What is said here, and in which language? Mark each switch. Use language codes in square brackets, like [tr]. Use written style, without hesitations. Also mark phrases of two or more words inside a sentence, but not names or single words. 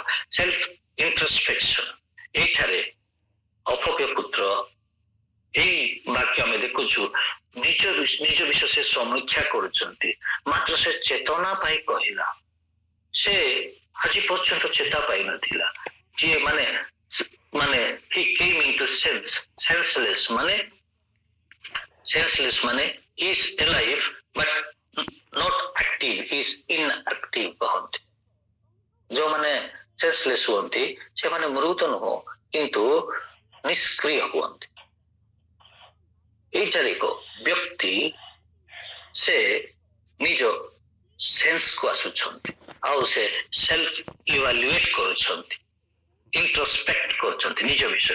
[en] self introspection. [or] ଏଇଠାରେ ଅପବ୍ୟ ପୁତ୍ର ଏଇ ବାକ୍ୟ ଆମେ ଦେଖୁଛୁ ନିଜ ବିଷୟ ସେ ସମୀକ୍ଷା କରୁଛନ୍ତି। ମାତ୍ର ସେ ଚେତନା ପାଇ କହିଲା। ସେ ଆଜି ପର୍ଯ୍ୟନ୍ତ ଚେତା ପାଇନଥିଲା। ଯିଏ ମାନେ [en] he came into senseless ମାନେ senseless ମାନେ he is alive but not active, he is inactive କହନ୍ତି। [or] ଯୋଉମାନେ senseless ହୁଅନ୍ତି ସେମାନେ ମୃତ ନୁହଁ କିନ୍ତୁ ନିଷ୍କ୍ରିୟ ହୁଅନ୍ତି। ଏଇଠାରେ ଏକ ବ୍ୟକ୍ତି ସେ ନିଜ ସେନ୍ସକୁ ଆସୁଛନ୍ତି ଆଉ ସେ [en] self evaluate [or] କରୁଛନ୍ତି, ଇଣ୍ଟ୍ରୋସ୍ପେକ୍ଟ କରୁଛନ୍ତି ନିଜ ବିଷୟରେ।